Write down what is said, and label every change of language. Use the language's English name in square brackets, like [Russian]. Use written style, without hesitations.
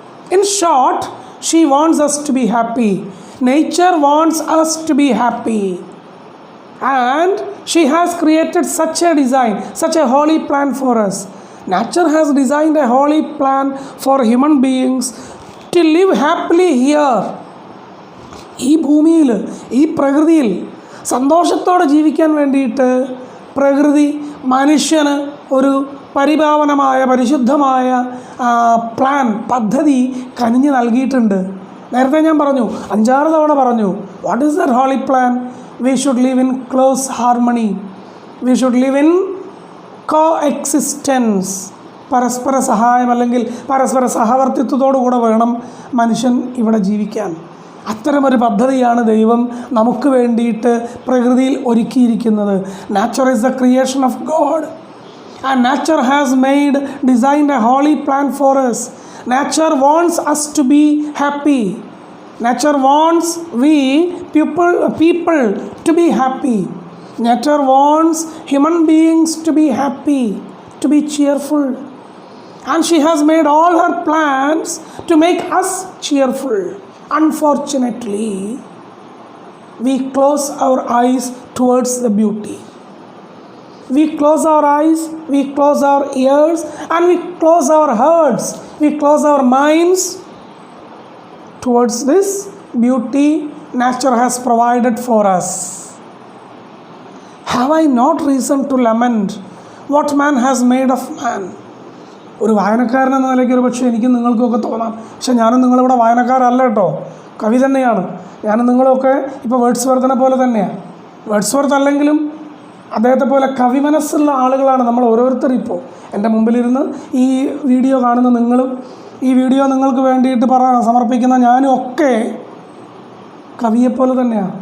[English] In short, she wants us to be happy. Nature wants us to be happy. And she has created such a design, such a holy plan for us. Nature has designed a holy plan for human beings to live happily here. [Malayalam] ഈ ഭൂമിയിൽ, ഈ പ്രകൃതിയിൽ സന്തോഷത്തോടെ ജീവിക്കാൻ വേണ്ടിയിട്ട് പ്രകൃതി മനുഷ്യന് ഒരു പരിപാവനമായ, പരിശുദ്ധമായ പ്ലാൻ, പദ്ധതി കനിഞ്ഞ് നൽകിയിട്ടുണ്ട്. നേരത്തെ ഞാൻ പറഞ്ഞു, 5-6 തവണ പറഞ്ഞു. [English] What is that holy plan? We should live in close harmony. We should live in coexistence. [Malayalam] പരസ്പര സഹായം അല്ലെങ്കിൽ പരസ്പര സഹവർത്തിത്വത്തോടു കൂടെ വേണം മനുഷ്യൻ ഇവിടെ ജീവിക്കാൻ. അത്തരമൊരു പദ്ധതിയാണ് ദൈവം നമുക്ക് വേണ്ടിയിട്ട് പ്രകൃതിയിൽ ഒരുക്കിയിരിക്കുന്നത്. [English] Nature is the creation of God. And nature has designed a holy plan for us. Nature wants us to be happy. Nature wants people to be happy. Nature wants human beings to be happy, to be cheerful. And she has made all her plans to make us cheerful. Unfortunately, we close our eyes towards the beauty. We close our eyes, we close our ears, and we close our hearts, we close our minds towards this beauty nature has provided for us. Have I not reason to lament what man has made of man? [Malayalam] ഒരു വായനക്കാരൻ എന്ന നിലയ്ക്ക് ഒരു പക്ഷേ എനിക്കും നിങ്ങൾക്കൊക്കെ തോന്നാം. പക്ഷെ ഞാനും നിങ്ങളിവിടെ വായനക്കാരല്ല കേട്ടോ, കവി തന്നെയാണ്. ഞാനും നിങ്ങളൊക്കെ ഇപ്പോൾ വേർഡ്സ്വർത്തിനെ പോലെ തന്നെയാണ്. വേർഡ്സ്വർത്ത് അല്ലെങ്കിലും അദ്ദേഹത്തെ പോലെ കവി മനസ്സുള്ള ആളുകളാണ് നമ്മൾ ഓരോരുത്തരും. ഇപ്പോൾ എൻ്റെ മുമ്പിലിരുന്ന് ഈ വീഡിയോ കാണുന്ന നിങ്ങളും, ഈ വീഡിയോ നിങ്ങൾക്ക് വേണ്ടിയിട്ട് സമർപ്പിക്കുന്ന ഞാനും ഒക്കെ കവിയെപ്പോലെ തന്നെയാണ്.